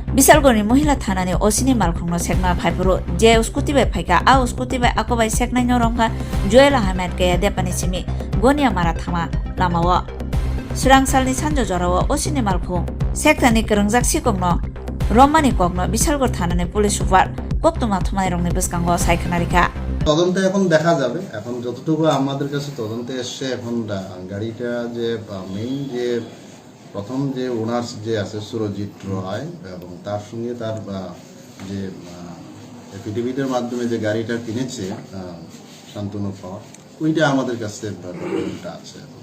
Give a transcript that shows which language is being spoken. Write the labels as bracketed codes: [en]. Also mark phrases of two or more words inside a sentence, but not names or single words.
[trp] Bisalgoni Mohila Thanani Osini Malkhungno Sekna Phaipuru Je Uskuti Bai Phaika A Uskuti Bai Akobai Seknai Norongka Joel Ahmed Gaya Depani Simi Gonia Marathama Lamawa Surangsalni Sanjo Jorawa Osini Malkhung Sektani Kerengjak Sikongno Romani Kokno Bisalgor Thanani [en] Police Super [trp] Koktuma Thumai Rongni Biskango Saikhanarika [bn] তদন্তে এখন দেখা যাবে এখন যতটুকু আমাদের কাছে তদন্তে এসছে এখন গাড়িটা যে মেইন যে প্রথম যে ওনার যে আছে সুরজিৎ রয় এবং তার সঙ্গে তার যে এফিডেভিটের মাধ্যমে যে গাড়িটা কিনেছে শান্তনু পাওয়ার ওইটা আমাদের কাছে ডকুমেন্টটা আছে